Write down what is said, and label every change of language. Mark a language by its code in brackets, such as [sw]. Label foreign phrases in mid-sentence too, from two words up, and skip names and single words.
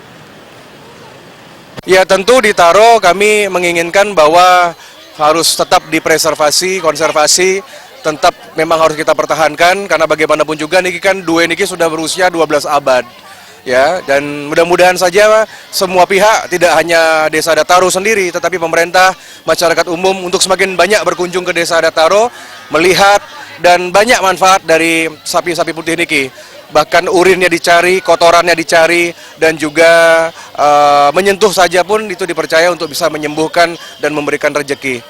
[id] Ya, tentu di Taro kami menginginkan bahwa harus tetap dipreservasi, konservasi, tetap memang harus kita pertahankan karena bagaimanapun juga niki kan Due niki sudah berusia 12 abad. Ya, dan mudah-mudahan saja semua pihak, tidak hanya Desa Adat Taro sendiri, tetapi pemerintah, masyarakat umum untuk semakin banyak berkunjung ke Desa Adat Taro, melihat dan banyak manfaat dari sapi-sapi putih niki. Bahkan urinnya dicari, kotorannya dicari, dan juga menyentuh saja pun itu dipercaya untuk bisa menyembuhkan dan memberikan rezeki.